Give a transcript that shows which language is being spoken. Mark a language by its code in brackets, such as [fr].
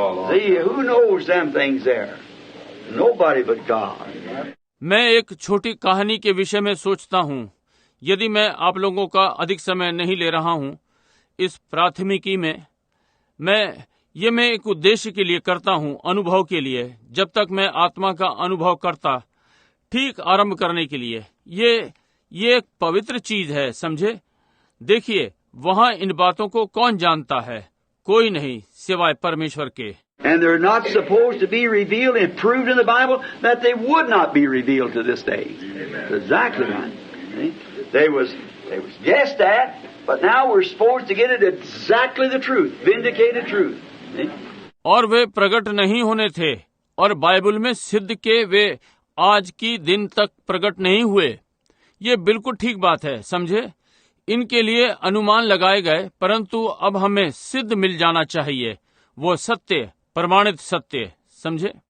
[en] See, who knows them things there? Nobody but God. [hi] मैं एक छोटी कहानी के विषय में सोचता हूँ। यदि मैं आप लोगों का अधिक समय नहीं ले रहा हूँ इस प्राथमिकी में, मैं एक उद्देश्य के लिए करता हूँ, अनुभव के लिए। जब तक मैं आत्मा का अनुभव करता, ठीक आरंभ करने के लिए। ये एक पवित्र चीज है, समझे। देखिए, वहाँ इन बातों को कौन जानता है? कोई नहीं सिवाय परमेश्वर के। [en] And they're not supposed to be revealed and proved in the Bible that they would not be revealed to this day. That's exactly right. See? They was guessed at, but now we're supposed to get it exactly the truth, vindicated truth. See? [hi] और वे प्रकट नहीं होने थे और Bible में सिद्ध के वे आज की दिन तक प्रकट नहीं हुए। ये बिल्कुल ठीक बात है, समझे। इनके लिए अनुमान लगाए गए, परंतु अब हमें सिद्ध मिल जाना चाहिए, वो सत्य, प्रमाणित सत्य, समझे।